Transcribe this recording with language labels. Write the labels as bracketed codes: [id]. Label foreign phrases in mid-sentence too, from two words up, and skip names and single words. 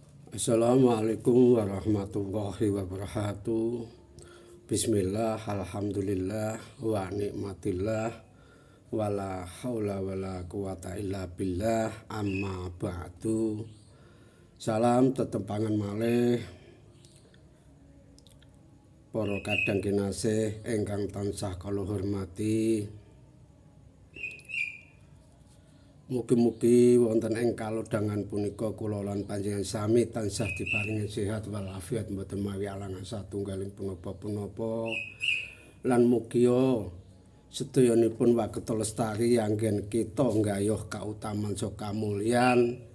[ar] السلام عليكم ورحمة الله وبركاته. بسم الله، الحمد لله، ونعمة الله، ولا حول ولا قوة إلا بالله، أما بعد. [jv] Salam tetempangan malih para kadang kinasih ingkang tansah kula hormati. Mugi-mugi wonten ing kalodhangan punika kula lan panjenengan sami tansah diparingi sehat walafiat mboten mawi alangan satunggaling punapa-punapa lan mugia sedayanipun wageta lestari anggen kita nggayuh kautaman saha kamulyan